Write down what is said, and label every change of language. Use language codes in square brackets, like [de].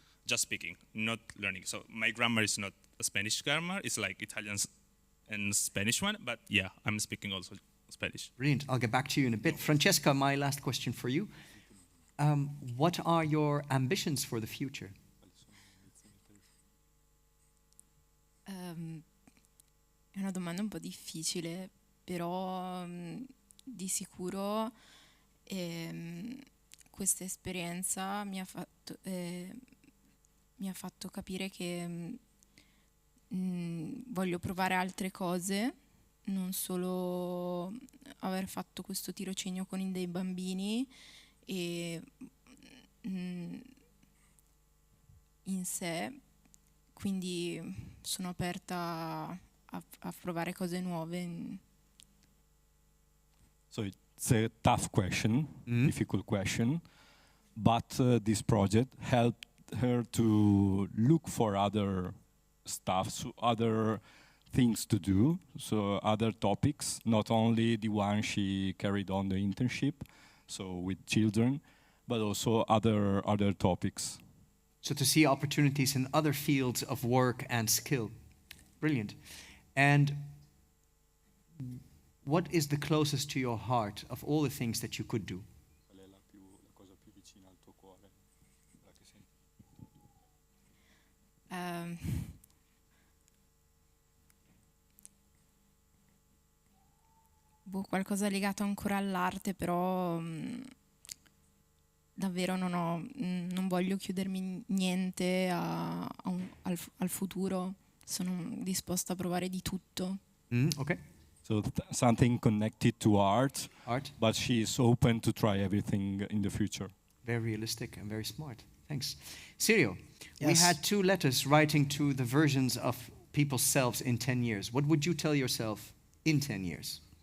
[en] Just speaking, not learning. So my grammar is not a Spanish grammar, it's like Italian and Spanish one, but yeah, I'm speaking also Spanish. Brilliant. I'll get back to you in a bit. Francesca, my last question for you. What are your ambitions for the future? [it] È una domanda un po' difficile, però di sicuro questa esperienza mi ha fatto capire che voglio provare altre cose, non solo aver fatto questo tirocinio con dei bambini e in sé, quindi sono aperta a provare cose nuove. [en] So it's a tough question, difficult question, but this project helped her to look for other stuff, so other things to do, so other topics, not only the one she carried on the internship, so with children, but also other topics. So to see opportunities in other fields of work and skill. Brilliant. And what is the closest to your heart of all the things that you could do? [it] Qualcosa legato ancora all'arte, però davvero non voglio chiudermi niente al futuro, sono disposta a provare di tutto. [en] Okay. So something connected to art, but she is open to try everything in the future. Very realistic and very smart. Thanks. Sirio, we Yes. had 2 letters writing to the versions of people's selves in 10 years. What would you tell yourself in 10 years?